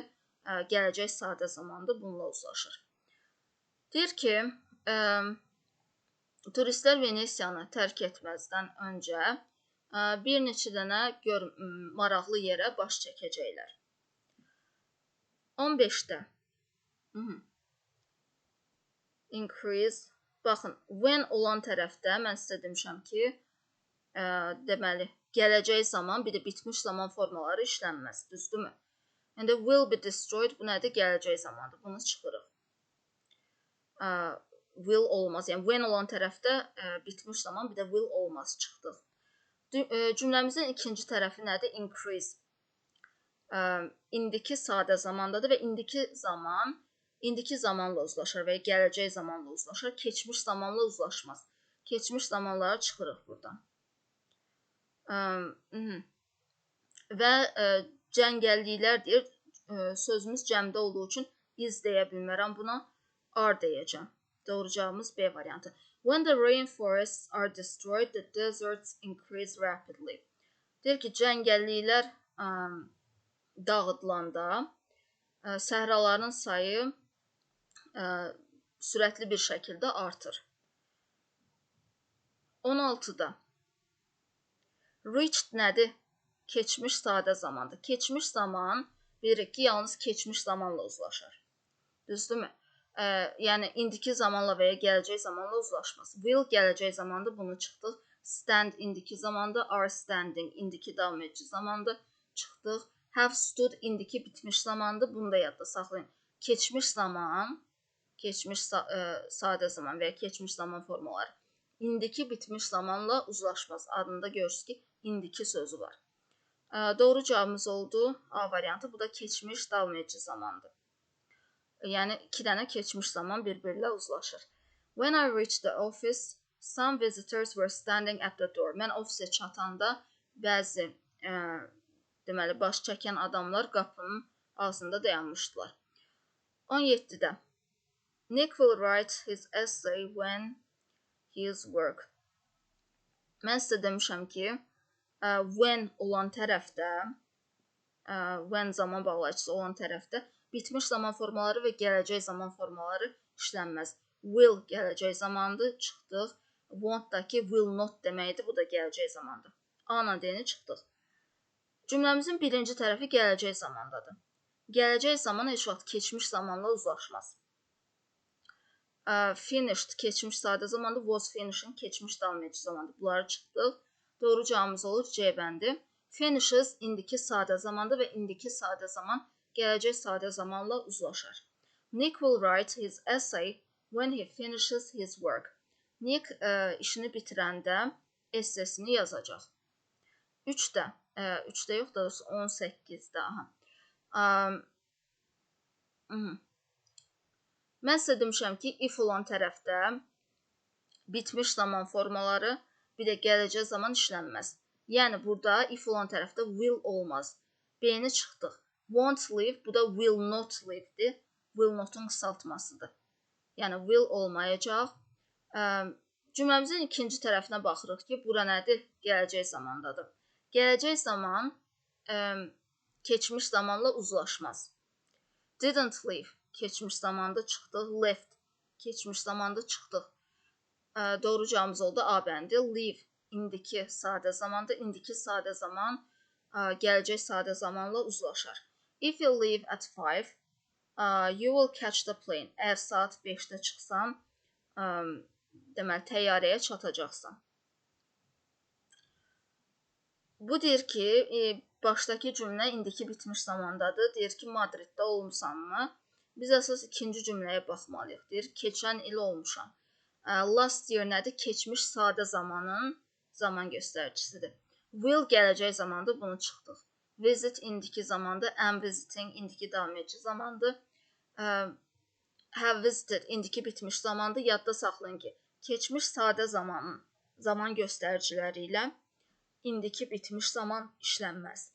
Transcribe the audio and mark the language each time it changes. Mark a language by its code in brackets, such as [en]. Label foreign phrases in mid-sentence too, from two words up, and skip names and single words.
[az] Gələcək sadə zamandır, bununla uzlaşır. Deyir ki, turistlər Venesiyanı tərk etməzdən öncə bir neçə dənə maraqlı yerə baş çəkəcəklər. 15-də increase. Baxın, when olan tərəfdə mən sizə demişəm ki, deməli, gələcək zaman, bir də bitmiş zaman formaları işlənməz, düzdürmü? [en] And will be destroyed, [az] bu nədir? Gələcək zamandır. Bunu çıxırıq. Will olmaz. Yəni, when olan tərəfdə bitmiş zaman, bir də will olmaz, çıxdıq. Cümləmizin ikinci tərəfi nədir? Increase. İndiki sadə zamandadır və indiki zamanla uzlaşır və gələcək zamanla uzlaşır. Keçmiş zamanla uzlaşmaz. Keçmiş zamanları çıxırıq buradan. Və cəngəlliklər deyir, sözümüz cəmdə olduğu üçün is deyə bilmərəm buna, are deyəcəm. Doğru cavabımız B variantı. [en] When the rainforests are destroyed, the deserts increase rapidly. [az] Deyir ki, cəngəlliklər dağıdılanda səhraların sayı sürətli bir şəkildə artır. 16-da reached nədir? Keçmiş sadə zamandır. Keçmiş zaman bilirik ki, yalnız keçmiş zamanla uzlaşır. Düzdürmü? Yəni, indiki zamanla və ya gələcək zamanla uzlaşmaz. Will gələcək zamandır, bunu çıxdıq. Stand indiki zamandır. [en] Are standing [az] indiki davam edici zamandır. Çıxdıq. [en] Have stood [az] indiki bitmiş zamandır. Bunu da yadda saxlayın. Keçmiş zaman, keçmiş sadə zaman və ya keçmiş zaman formaları. İndiki bitmiş zamanla uzlaşmaz. Adında görürsünüz ki, indiki sözü var. Doğru cavabımız oldu. A variantı. Bu da keçmiş davam edici zamandır. Yəni, iki dənə keçmiş zaman bir-birlə uzlaşır. [en] When I reached the office, some visitors were standing at the door. [az] Mən ofisə çatanda bəzi deməli, baş çəkən adamlar qapının ağzında dayanmışdılar. [en] 17-də Nick will write his essay when his work. [az] Mən sizə demişəm ki, when olan tərəfdə, when zaman bağlayıcısı olan tərəfdə bitmiş zaman formaları və gələcək zaman formaları işlənməz. Will gələcək zamandır, çıxdıq. Want-dakı [en] will not [az] deməkdir, bu da gələcək zamandır. A-la D-ni çıxdıq. Cümləmizin birinci tərəfi gələcək zamandadır. Gələcək zaman heç vaxt keçmiş zamanla uzlaşmaz. Finished keçmiş sadə zamandır, [en] was finishing [az] keçmiş davam edici zamandır. Bunları çıxdıq. Doğru cavabımız olur C bəndi. Finishes indiki sadə zamandır və indiki sadə zaman gələcək sadə zamanla uzlaşır. [en] Nick will write his essay when he finishes his work. [az] Nick işini bitirəndə essesini yazacaq. 3-də yox da 18-də. Mən sizə demişəm ki, if olan tərəfdə bitmiş zaman formaları bir də gələcək zaman işlənməz. Yəni burada if olan tərəfdə will olmaz. B-ni çıxdıq. [en] Won't live, [az] bu da [en] will not live- [az] dir. [en] Will not- [az] un qısaltmasıdır. Yəni will olmayacaq. Cümləmizin ikinci tərəfinə baxırıq ki, bura nədir? Gələcək zamandadır. Gələcək zaman keçmiş zamanla uzlaşmaz. [en] Didn't live, [az] keçmiş zamanda çıxdıq. Left, keçmiş zamanda çıxdıq. Doğru cavabımız oldu A bəndi. Live, indiki sadə zamanda. İndiki sadə zaman gələcək sadə zamanla uzlaşar. [en] If you leave at 5, you will catch the plane. [az] Əgər saat 5-də çıxsan, deməli, təyyarəyə çatacaqsan. Bu deyir ki, başdakı cümlə indiki bitmiş zamandadır. Deyir ki, Madriddə olmusanmı? Biz əsas ikinci cümləyə baxmalıyıq. Deyir, keçən il olmuşam. [en] Last year [az] nədir? Keçmiş sadə zamanın zaman göstəricisidir. Will gələcək zamandır, bunu çıxdıq. Visit indiki zamandır. [en] Am visiting [az] indiki davam edici zamandır. [en] Have visited [az] indiki bitmiş zamandır. Yadda saxlayın ki, keçmiş sadə zamanın zaman göstəriciləri ilə indiki bitmiş zaman işlənməz.